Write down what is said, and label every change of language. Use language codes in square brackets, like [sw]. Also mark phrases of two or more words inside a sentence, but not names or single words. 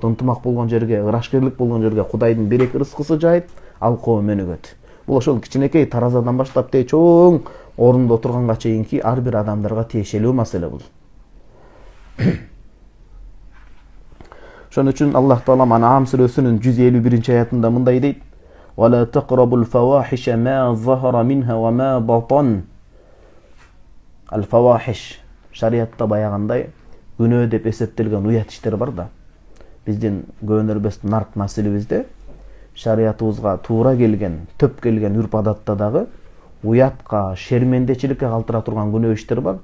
[ky] Ынтымак болгон жерге, ырашкерлик болгон жерге Кудайдын береки рызкысы жайып, ал коом өнүгөт. Бул ошол кичинекей таразадан баштап чоң орунда отурганга чейинки ар бир адамдарга тиешелүү маселе бул. Ошон үчүн Аллах Таала Ан'ам сүрөсүнүн 151 аятында мындай дейт: [ar] "ولا تقربوا الفواحش ما ظهر منها وما بطن." [ky] Al-fawahиш шариатта баягандай күнөө деп эсептелген уят иштер бар да. Биздин көөнөрбөстүн нарт маселебизде шариатыбызга туура келген, төп келген үрп адатта дагы уятка, шермендечиликке калтыра турган күнөө иштер бар.